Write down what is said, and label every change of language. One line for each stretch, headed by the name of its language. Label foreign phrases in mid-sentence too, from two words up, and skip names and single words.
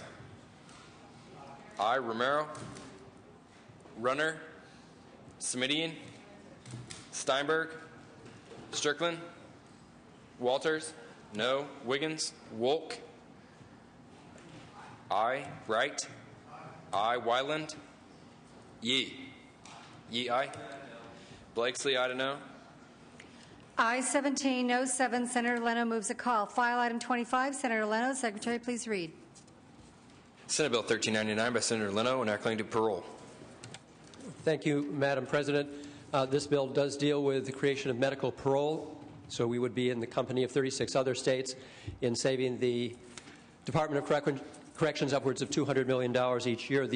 English: Aye. Romero? Runner? Smidian? Steinberg? Strickland? Walters? No. Wiggins? Wolk? Aye. Wright? Aye. Wyland? Yee? Yee, aye. Blakesley, aye to no. Aye 17, no 7. Senator Leno moves a call. File item 25. Senator Leno, Secretary, please read. Senate Bill 1399 by Senator Leno, enacting to parole. Thank you, Madam President. This bill does deal with the creation of medical parole, so we would be in the company of 36 other states in saving the Department of Corrections upwards of $200 million each year.